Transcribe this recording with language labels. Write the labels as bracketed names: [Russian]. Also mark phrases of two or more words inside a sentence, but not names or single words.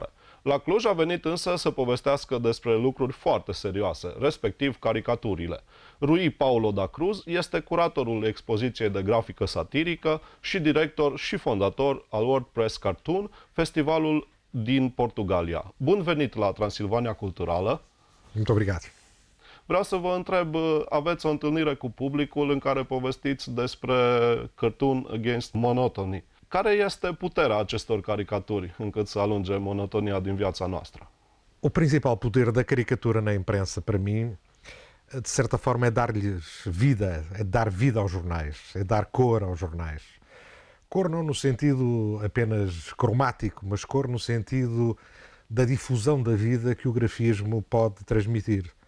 [Romanian] La Cluj a venit însă să povestească despre lucruri foarte serioase, respectiv caricaturile. Rui Paulo da Cruz este curatorul expoziției de grafică satirică și director și fondator al WordPress Cartoon, festivalul din Portugalia. Bun venit la Transilvania Culturală! [Portuguese] Muito obrigado. [Romanian] Vreau să vă întreb, aveți o întâlnire cu publicul în care povestiți despre Cartoon Against Monotony. Care este puterea acestor caricaturi încât să alunge monotonia din viața noastră? [Portuguese] O principal poder da caricatura na imprensa, para mim, de certa forma, é dar-lhes vida, é dar vida aos jornais, é dar cor aos jornais. Cor não no sentido apenas cromático, mas cor no sentido da difusão da vida que o grafismo pode transmitir.